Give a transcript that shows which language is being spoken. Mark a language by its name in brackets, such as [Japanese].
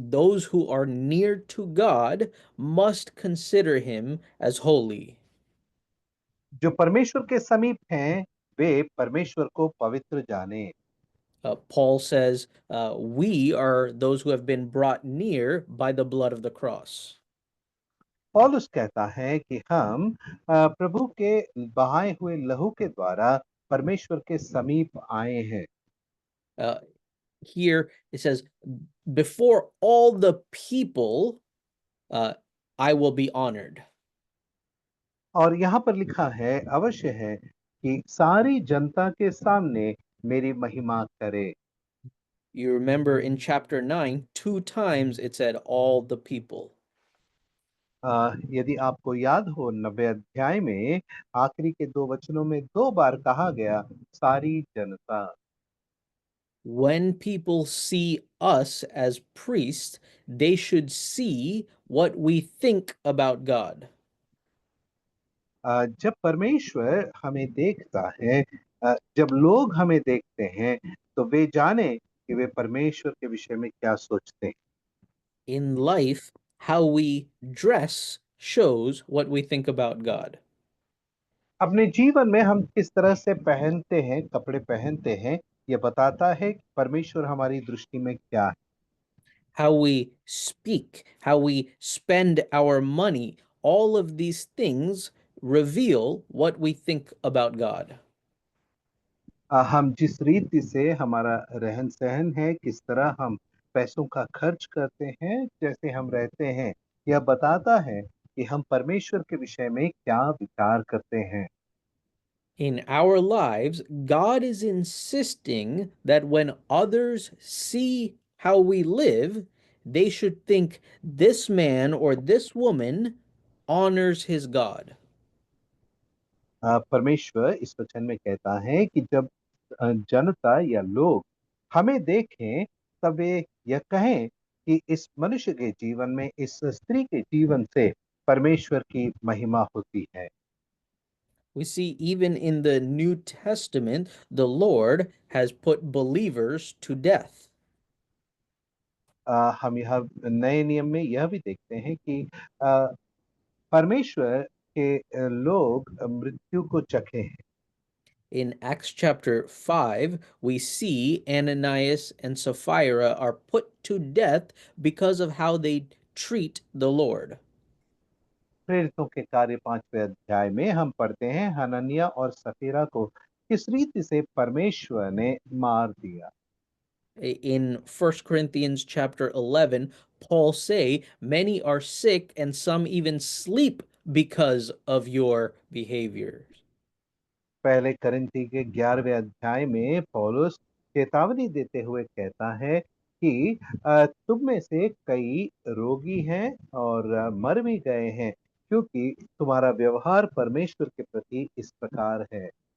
[English] Those who are near to God must consider him as holy. [Hindi] जो परमेश्वर के समीप हैं, वे परमेश्वर को पवित्र जाने। [English] Paul says, we are those who have been brought near by the blood of the cross. [Hindi] पौलुस कहता है कि हम प्रभु के बहाए हुए लहू के द्वारा परमेश्वर के समीप आए हैं। [English] Here it says, before all the people, I will be honored. [Hindi] और यहाँ पर लिखा है, अवश्य है कि सारी जनता के सामने मेरी महिमा करे। [English] You remember in chapter 9, 2 times it said all the people. [Hindi] यदि आपको याद हो, 90 अध्याय में आखिरी के 2 वचनों में 2 बार कहा गया सारी जनता। [English] When people see us as priests, they should see what we think about God. [Hindi] जब परमेश्वर हमें देखता है, जब लोग हमें देखते हैं, तो वे जाने कि वे परमेश्वर के विषय में क्या सोचते हैं। [English] In life, how we dress shows what we think about God. [Hindi] अपने जीवन में हम किस तरह से पहनते हैं, कपड़े पहनते हैं, ये बताता है कि परमेश्वर हमारी दृष्टि में क्या है। [English] How we speak, how we spend our money, all of these things reveal what we think about God. [Hindi] हम जिस रीति से हमारा रहन-सहन है, किस तरह हम पैसों का खर्च करते हैं, जैसे हम रहते हैं, यह बताता है कि हम परमेश्वर के विषय में क्या विचार करते हैं। [English] In our lives, God is insisting that when others see how we live, they should think this man or this woman honors his God. [Hindi] परमेश्वर इस वचन में कहता है कि जब जनता या लोग हमें देखें, तब वे यह कहें कि इस मनुष्य के जीवन में, इस स्त्री के जीवन से परमेश्वर की महिमा होती है। [English] We see even in the New Testament, the Lord has put believers to death. [Hindi] हम यह नए नियम में यह भी देखते हैं कि अ, परमेश्वर के लोग मृत्यु को चखे हैं। [English] In Acts chapter 5, we see Ananias and Sapphira are put to death because of how they treat the Lord. [Hindi] प्रेरितों के कार्य 5वें अध्याय में हम पढ़ते हैं हनन्याह और सफीरा को किस रीति से परमेश्वर ने मार दिया। [English] In 1 Corinthians chapter 11, Paul say, many are sick and some even sleep because of your behaviors. [Hindi] पहले करिन्थी के 11वें अध्याय में पौलुस चेतावनी देते हुए कहता है कि तुम में से कई रोगी हैं और मर भी गए हैं, क्योंकि तुम्हारा व्यवहार परमेश्वर के प्रति इस प्रकार है।